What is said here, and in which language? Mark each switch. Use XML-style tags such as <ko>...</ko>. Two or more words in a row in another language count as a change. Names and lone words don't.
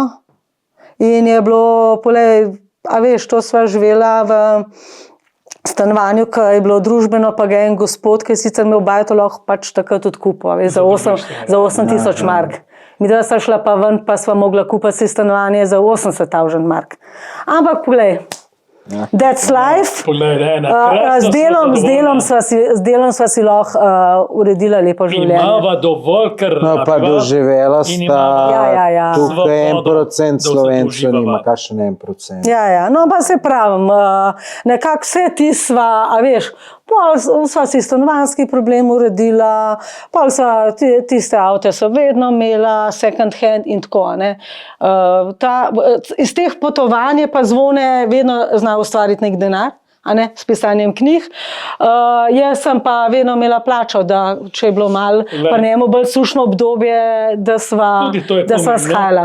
<sl>In je bilo, a veš, to sva živela v stanovanju, ki je bilo družbeno, pa ga en gospod, ki je sicer imel bajto, lahko pač takrat tudi kupil, za 8.000 mark. Midva sta šla pa ven, pa sva mogla kupiti stanovanje za 80.000 mark. Ampak poglej,</sl> <en>that's life.</en> <sl>Z delom sva si lahko uredila lepo življenje. Imava dovolj, ker no, pa doživela sta tukaj 1% Slovencev nima, kakšen 1%. No pa se pravim, nekako vse ti sva, a veš, pol sva si stanovanjski problem uredila, pol sva tiste avte so vedno imela,</sl> <en>second hand</en> <sl>in tako, ne. Iz teh potovanj pa Zvone vedno zna ustvariti nek denar, s pisanjem knjig. Jaz sem pa vedno imela plačo, da če je bilo malo pa njemu bolj sušno obdobje, da sva shajala.</sl>